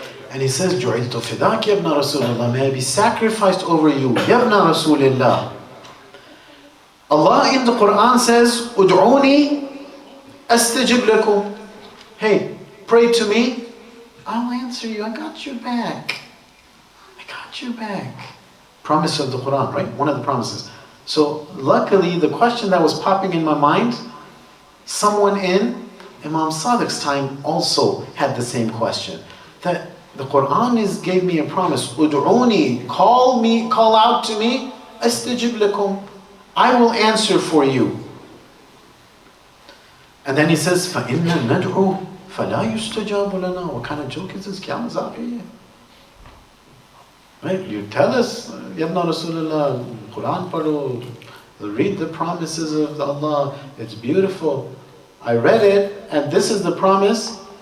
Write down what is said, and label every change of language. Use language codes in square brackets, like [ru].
[en] And he says, [ar] جُعِلْتُ فِدَاكَ يَا ابْنَ رَسُولِ اللَّهِ. [en] May I be sacrificed over you. [ar] يَا ابْنَ رَسُولِ اللَّهِ. [en] Allah in the Quran says, [ar] أُدْعُونِي أَسْتَجِبْ لَكُمْ. [en] Hey, pray to me. I'll answer you. I got your back. You back. Promise of the Quran, right? One of the promises. So luckily, the question that was popping in my mind, someone in Imam Sadiq's time also had the same question. That the Quran gave me a promise. [ar] Ud'uni, [en] call out to me. [ar] Astajib lakum. [en] I will answer for you. And then he says, [ar] فَإِنَّا نَدْعُو فَلَا يُسْتَجَابُ لَنَا. [en] What kind of joke is this? [ur] Kya mazak hai ye? [en] Right? You tell us, Ya Ibn Rasulullah, [ur] Quran padho, [en] read the promises of Allah, it's beautiful. I read it, and this is the promise.